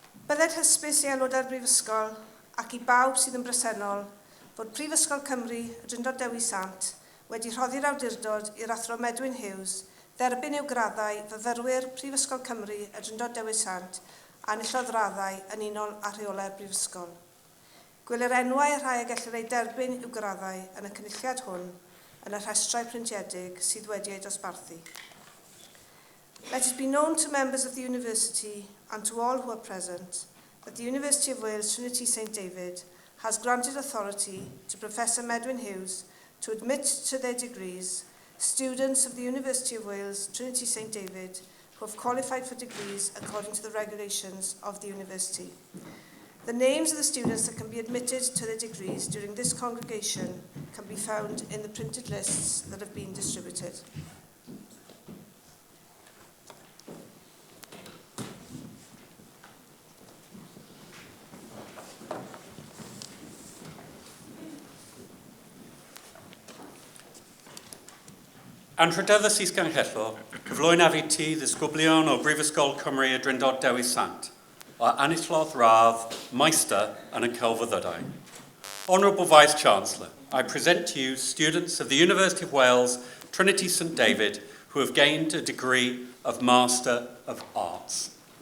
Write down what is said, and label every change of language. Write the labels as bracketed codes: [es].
[cy] Byddai'r hysbys i aelodau'r Brifysgol ac i bawb sydd yn bresennol fod Prifysgol Cymru y Drindod Dewi Sant wedi rhoddi'r awdurdod i'r athro Medwyn Hughes dderbyn i'w graddau fyfyrwyr Prifysgol Cymru y Drindod Dewi Sant a enillodd raddau yn unol â rheolau'r Brifysgol. Gwelir enwau rhai a gellir ei derbyn i'w graddau yn y cynulliad hwn yn y rhestrau pryntiedig sydd wedi ei dosbarthu. [en] Let it be known to members of the University and to all who are present that the University of Wales Trinity St David has granted authority to Professor Medwyn Hughes to admit to their degrees students of the University of Wales Trinity St David who have qualified for degrees according to the regulations of the university. The names of the students that can be admitted to their degrees during this congregation can be found in the printed lists that have been distributed. [cy] Anrhydedd y Ganghellor, cyflwyno fi ti ddisgyblion o Brifysgol Cymru y Drindod Dewi Sant, o enillodd radd Meister yn y Celfyddydau. [en] Honourable Vice-Chancellor, I present to you students of the University of Wales Trinity St David who have gained a degree of Master of Arts.